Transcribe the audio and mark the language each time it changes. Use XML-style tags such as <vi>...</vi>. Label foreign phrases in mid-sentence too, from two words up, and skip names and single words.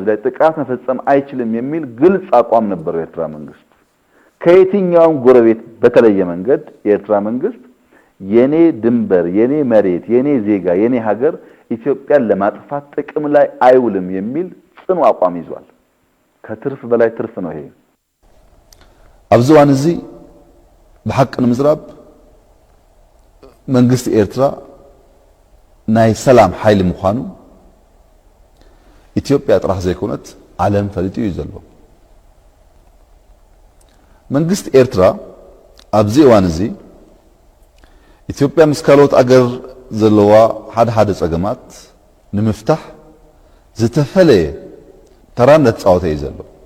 <am>ላይ ጥቃት መፈጸም አይችልም የሚል ግልጽ አቋም ነበረው የኤርትራ መንግስት። ከየትኛውም ጎረቤት በተለየ መንገድ የኤርትራ መንግስት የኔ ድንበር የኔ መሬት የኔ ዜጋ የኔ ሀገር ኢትዮጵያን ለማጥፋት ጥቅም ላይ አይውልም የሚል ጽኑ አቋም ይዟል። ከትርፍ በላይ ትርፍ ነው ይሄ።</am> <ti>አብዛዋን እዚ በሐቅ ንምዝራብ መንግስት ኤርትራ ናይ ሰላም ኃይል ምዃኑ ኢትዮጵያ ጥራሕ ዘይኮነት ዓለም ፈሊጡ እዩ ዘሎ። መንግስት ኤርትራ ኣብዚ እዋን እዚ ኢትዮጵያ ምስ ካልኦት አገር ዘለዋ ሓደ ፀገማት ንምፍታሕ ዝተፈለየ ተራነት ጻውታ እዩ ዘሎ።</ti>